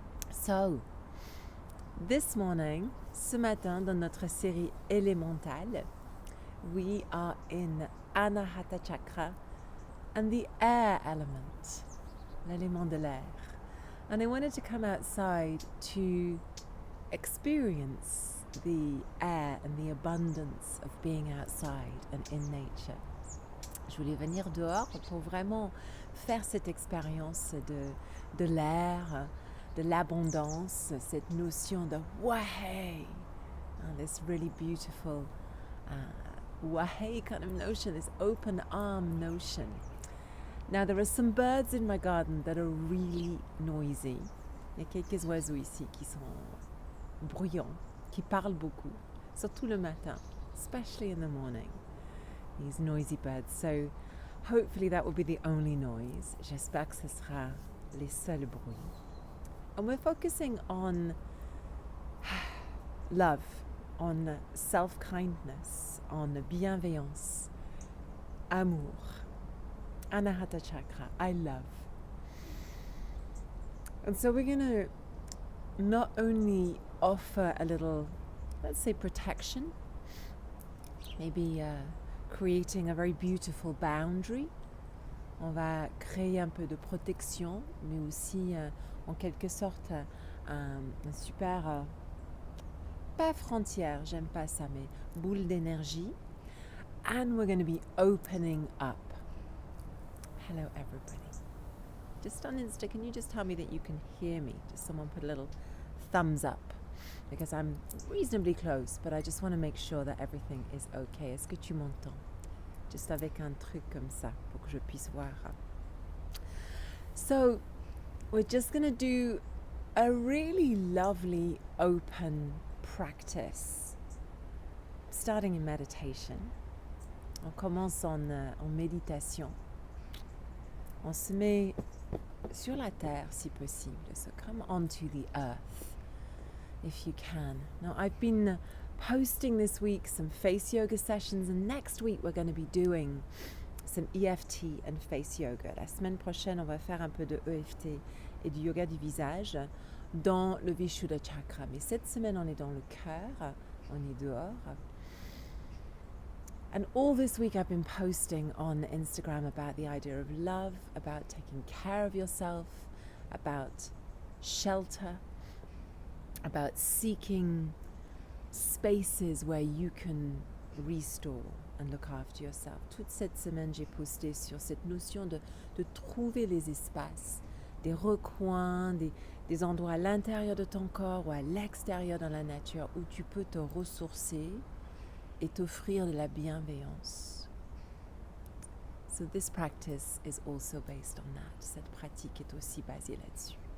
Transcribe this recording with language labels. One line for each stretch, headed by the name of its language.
English: So, this morning,
French: ce matin, dans notre série élémentale,
English: we are in Anahata Chakra and the air element,
French: l'élément de l'air.
English: And I wanted to come outside to experience the air and the abundance of being outside and in nature.
French: Je voulais venir dehors pour vraiment faire cette expérience de l'air, de l'abondance, cette notion de wahe,
English: this really beautiful wahe kind of notion, this open arm notion. Now there are some birds in my garden that are really noisy.
French: Il y a quelques oiseaux ici qui sont bruyants, qui parlent beaucoup, surtout le matin,
English: especially in the morning. These noisy birds. So hopefully that will be the only noise.
French: J'espère que ce sera les seuls bruits.
English: And we're focusing on love, on self-kindness, on
French: bienveillance, amour,
English: Anahata Chakra, I love. And so we're going to not only offer a little, let's say, protection, maybe creating a very beautiful boundary.
French: On va créer un peu de protection, mais aussi en quelque sorte un super, pas frontière, j'aime pas ça, mais boule d'énergie.
English: And we're going to be opening up. Hello everybody. Just on Insta, can you just tell me that you can hear me? Just someone put a little thumbs up, because I'm reasonably close, but I just want to make sure that everything is okay.
French: Est-ce que tu m'entends? Juste avec un truc comme ça, pour que je puisse voir.
English: So, we're just going to do a really lovely open practice, starting in meditation.
French: On commence en méditation. On se met sur la terre, si possible.
English: So come onto the earth, if you can. Now, I've been posting this week some face yoga sessions, and next week we're going to be doing some EFT and face yoga.
French: La semaine prochaine, on va faire un peu de EFT et du yoga du visage dans le Vishuddha Chakra. Mais cette semaine, on est dans le cœur, on est dehors.
English: And all this week I've been posting on Instagram about the idea of love, about taking care of yourself, about shelter, about seeking spaces where you can restore and look after yourself.
French: Toute cette semaine, j'ai posté sur cette notion de trouver les espaces, des recoins, des endroits à l'intérieur de ton corps ou à l'extérieur dans la nature où tu peux te ressourcer et t'offrir de la bienveillance.
English: So this practice is also based on that.
French: Cette pratique est aussi basée là-dessus.